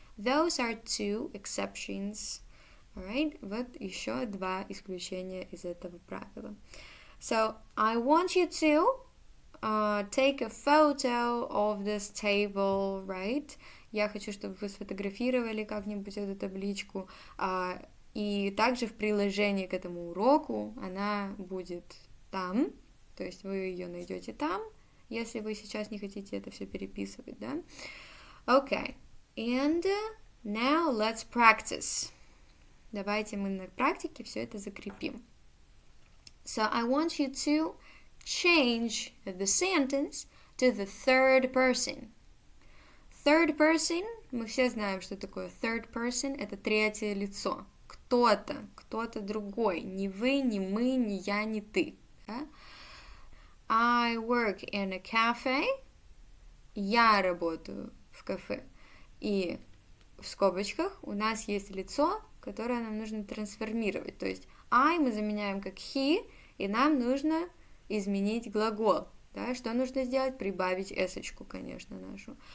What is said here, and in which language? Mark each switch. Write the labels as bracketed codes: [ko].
[en] Those are 2 exceptions, alright? [ru] Вот еще 2 исключения из этого правила. [en] So, I want you to take a photo of this table, right? [ru] Я хочу, чтобы вы сфотографировали как-нибудь эту табличку. И также в приложении к этому уроку она будет там. То есть вы ее найдете там, если вы сейчас не хотите это все переписывать, да? [en] Okay. And now let's practice. [ru] Давайте мы на практике все это закрепим. [en] So I want you to change the sentence to the third person. [ru] Third person, мы все знаем, что такое third person, это третье лицо. Кто-то другой, не вы, не мы, не я, не ты. Да? [en] I work in a cafe, [ru] я работаю в кафе. И в скобочках у нас есть лицо, которое нам нужно трансформировать. То есть I мы заменяем как he, и нам нужно изменить глагол. Да? Что нужно сделать? Прибавить эсочку, конечно, нашу.